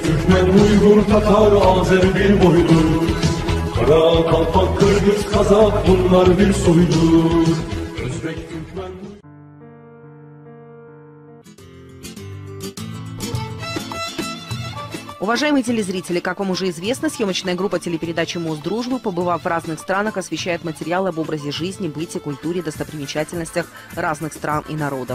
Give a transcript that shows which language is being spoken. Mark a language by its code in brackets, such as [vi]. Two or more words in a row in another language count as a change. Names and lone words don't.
[tr] Türkmen, Uygur, Tatar, Azer bir boydur. Kara, Kalpak, Kırgız, Kazak bunlar bir soydur. Özbek, Türkmen... [ru] Уважаемые телезрители, как вам уже известно, съемочная группа телепередачи «Мост дружбы», побывав в разных странах, освещает материалы об образе жизни, быте, культуре, достопримечательностях разных стран и народов.